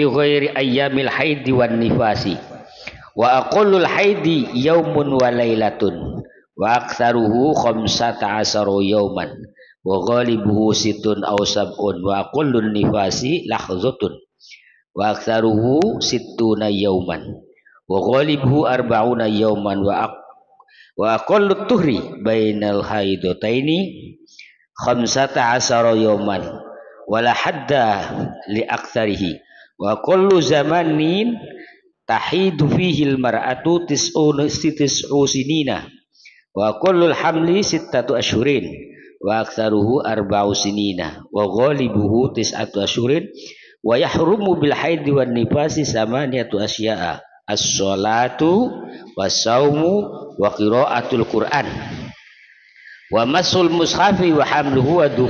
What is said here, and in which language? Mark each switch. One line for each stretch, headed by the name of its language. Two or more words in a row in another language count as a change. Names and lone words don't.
Arabic: غير أيام الحيض والنفاس وأقل الحيض يوم وليلة وأكثره 15 يوما وغالبه ست أو سبع وأقل النفاس لحظة وأكثره ستون يوما وغالبه 40 يوما وأقل الطهر بين الحيضتين 15 يوما ولا حد لأكثره وكل زمن تحيض فيه المرأة تسع سنين وكل الحمل ستة أشهر وأكثره 4 سنين وغالبه 9 أشهر ويحرم بالحيض والنفاس ثمانية أشياء الصلاة والصوم وقراءة القرآن ومس المصحف وحمله